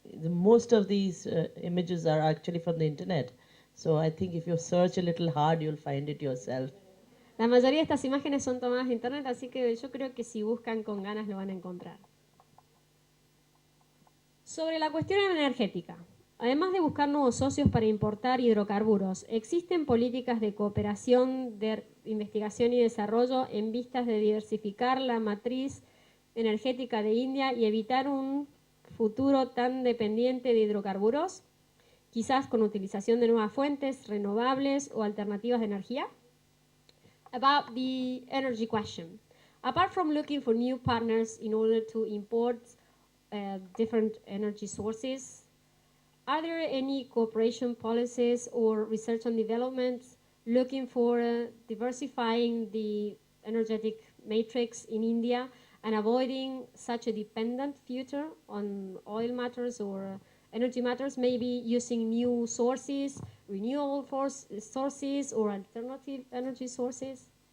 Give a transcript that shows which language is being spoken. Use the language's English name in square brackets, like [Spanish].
[English] Most of these images are actually from the internet. So I think if you search a little hard, you'll find it yourself. [Spanish] La mayoría de estas imágenes son tomadas de internet, así que yo creo que si buscan con ganas lo van a encontrar. Sobre la cuestión energética, además de buscar nuevos socios para importar hidrocarburos, ¿existen políticas de cooperación de investigación y desarrollo en vistas de diversificar la matriz energética de India y evitar un futuro tan dependiente de hidrocarburos, quizás con utilización de nuevas fuentes renovables o alternativas de energía? [English] About the energy question, apart from looking for new partners in order to import different energy sources, are there any cooperation policies or research and development looking for diversifying the energetic matrix in India and avoiding such a dependent future on oil matters or energy matters, maybe using new sources, renewable sources or alternative energy sources?